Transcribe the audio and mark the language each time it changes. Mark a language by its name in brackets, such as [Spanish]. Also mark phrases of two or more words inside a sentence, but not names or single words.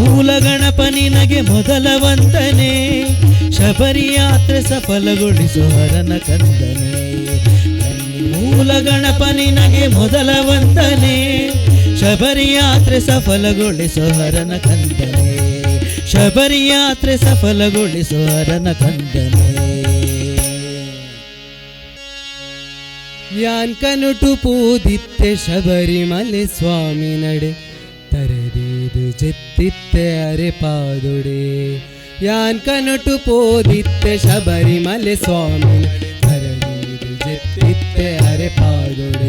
[Kannada] ಮೂಲ ಗಣಪ ನಿನಗೆ ಮೊದಲ ವಂದನೆ, ಶಬರಿ ಯಾತ್ರೆ ಸಫಲಗೊಳಿಸು ಹರನ ಕಂದನೆ. ಮೂಲ ಗಣಪ ನಿನಗೆ ಮೊದಲ ವಂದನೆ, ಶಬರಿ ಯಾತ್ರೆ ಸಫಲಗೊಳಿಸು ಹರನ ಕಂದನೆ. ಶಬರಿ ಯಾತ್ರೆ ಸಫಲಗೊಳಿಸು ಹರನ ಕಂದನೆ. [Tulu] ಯಾನ್ ಕನುಟು ಪೂದಿತ್ತೆ ಶಬರಿಮಲೆ ಸ್ವಾಮಿ ನಡೆ, ತರದೇದು ಜೆತ್ತಿತ್ತೆ ಅರೆ ಪಾದೊಡೆ. ಯಾನ್ ಕನುಟು ಪೋದಿತ್ತೆ ಶಬರಿಮಲೆ ಸ್ವಾಮಿ ನಡೆ, ತರದೇದು ಜೆತ್ತಿತ್ತೆ ಅರೆ ಪಾದೊಡೆ.